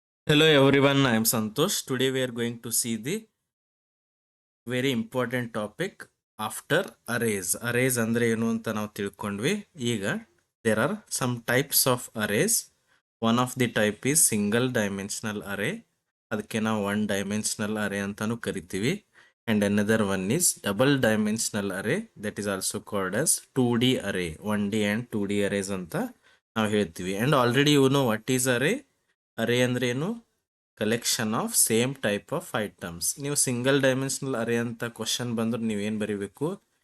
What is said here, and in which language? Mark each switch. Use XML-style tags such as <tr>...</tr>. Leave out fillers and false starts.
<en>Hello everyone, I am Santosh. Today we are going to see the very important topic after arrays.</en> <kn>Arrays ಅಂದ್ರೆ ಏನು ಅಂತ ನಾವು ತಿಳ್ಕೊಂಡ್ವಿ.</kn> <en>ಈಗ there are some types of arrays. One of the type is single dimensional array.</en> <kn>ಅದಕ್ಕೆ ನಾವು one dimensional array ಅಂತಾನು ಕರಿತೀವಿ.</kn> <en>And another one is double dimensional array, that is also called as 2D array. 1D and 2D arrays</en> <kn>ಅಂತ ನಾವು ಹೇಳ್ತೀವಿ.</kn> <en>And already you know what is array. Array</en> <kn>ಅಂದ್ರೆ ಏನು?</kn> <en>Collection of same type of items.</en> <kn>ನೀವು single dimensional ಅರೇ ಅಂತ question ಬಂದ್ರೆ ನೀವೇನು ಬರೀಬೇಕು?</kn>